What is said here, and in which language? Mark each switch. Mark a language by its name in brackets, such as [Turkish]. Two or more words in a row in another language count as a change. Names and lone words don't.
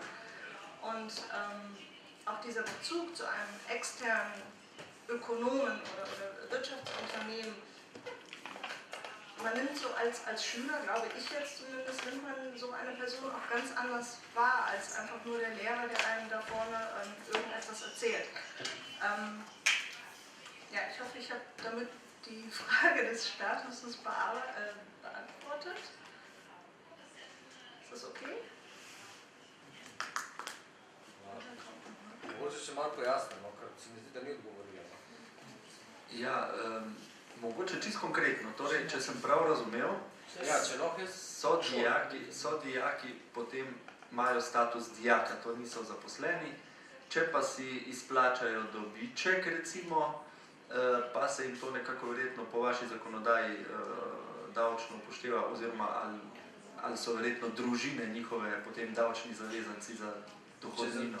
[German] Und auch dieser Bezug zu einem externen Ökonomen oder Wirtschaftsunternehmen, man nimmt so als Schüler, glaube ich jetzt zumindest, nimmt man so eine Person auch ganz anders wahr, als einfach nur der Lehrer, der einem da vorne irgendetwas erzählt. Ja, ich hoffe, ich habe damit die Frage des Statuses beantwortet. Ist das okay? [Slovenian] Mogoče še malo pojasnimo, ker se mi zdi, da ni odgovorila. Ja, mogoče čisto konkretno. Torej, če sem prav razumel, so dijaki potem imajo status dijaka, to niso zaposleni, če pa si izplačajo dobiček, recimo, pa se jim to nekako verjetno po vaši zakonodaji davčno upošteva, oziroma ali so verjetno družine njihove potem davčni zavezanci za dohodnino.